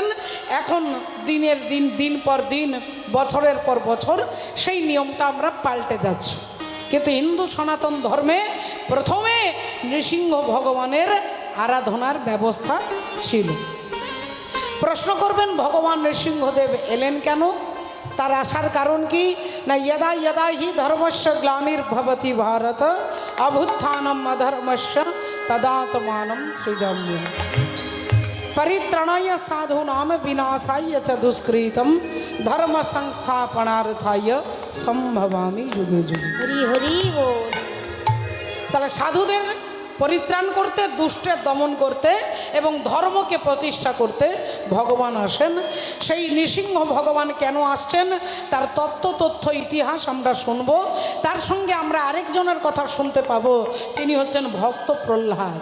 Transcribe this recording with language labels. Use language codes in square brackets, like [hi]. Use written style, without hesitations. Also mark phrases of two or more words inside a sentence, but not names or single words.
[bn] এখন দিনের দিন, দিন পর দিন, বছরের পর বছর সেই নিয়মটা আমরা পাল্টে যাচ্ছি। কিন্তু হিন্দু সনাতন ধর্মে প্রথমে নৃসিংহ ভগবানের আরাধনার ব্যবস্থা ছিল। প্রশ্ন করবেন ভগবান নৃসিংহদেব এলেন কেন? তার আসার কারণ কি না? [sa] यदा यदा हि धर्मस्य ग्लानिर्भवति भारत अभुत्थानम् अधर्मस्य तदात्मानं सृजाम्यहम् परित्राणाय साधूनां विनाशाय च दुष्कृतं धर्म संस्थापनार्थाय संभवामि युगे युगे। [bn] হরি হরি বল। তাহলে সাধুদের পরিত্রাণ করতে, দুষ্টের দমন করতে এবং ধর্মকে প্রতিষ্ঠা করতে ভগবান আসেন। সেই নৃসিংহ ভগবান কেন আসছেন তার তথ্য ইতিহাস আমরা শুনব। তার সঙ্গে আমরা আরেকজনের কথা শুনতে পাবো, তিনি হচ্ছেন ভক্ত প্রহ্লাদ।